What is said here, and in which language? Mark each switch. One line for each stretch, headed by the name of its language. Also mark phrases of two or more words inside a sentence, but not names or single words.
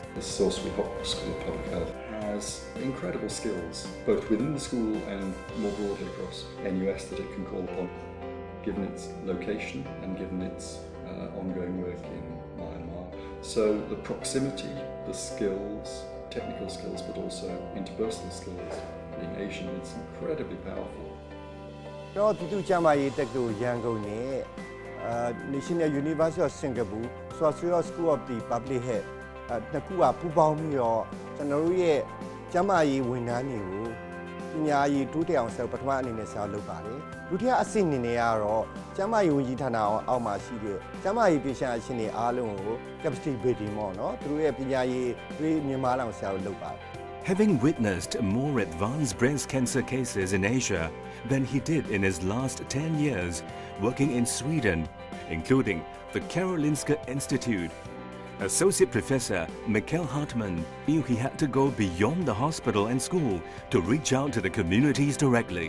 English: The Swee Hock School of Public Health has incredible skills, both within the school and more broadly across NUS that it can call upon, given its location and given its ongoing work in Myanmar. So the proximity, the skills, technical skills, but also interpersonal skills, being Asian, it's incredibly powerful.
Burmese: တော့ပြည်သူ့ကျန်းမာရေးတက္ကသိုလ်ရန်ကုန်နဲ့ National University of Singapore Social School of the Public Health နှစ်ခုကပူးပေါင်းပြီးတော့ကျွန်တော်တို့ရဲ့ကျန်းမာရေးဝန်ထမ်းတွေကိုပညာရေးတိုးတက်အောင်ဆက်ပထမအနေနဲ့ဆက်လုပ်ပါတယ်ဒုတိယအဆင့်အနေနဲ့ကတော့ကျန်းမာရေးဝန်ကြီးဌာနအောက်မှာရှိတဲ့ကျန်းမာရေးပညာရှင်တွေအားလုံးကို
English: capacity building
Burmese: ပေါ့နော်သူတို့ရဲ့ပညာရေးတွေမြင့်မားအောင်ဆက်လုပ်ပါတယ်
English: Having witnessed more advanced breast cancer cases in Asia than he did in his last 10 years working in Sweden, including the Karolinska Institute, Associate Professor Mikael Hartman knew he had to go beyond the hospital and school to reach out to the communities directly.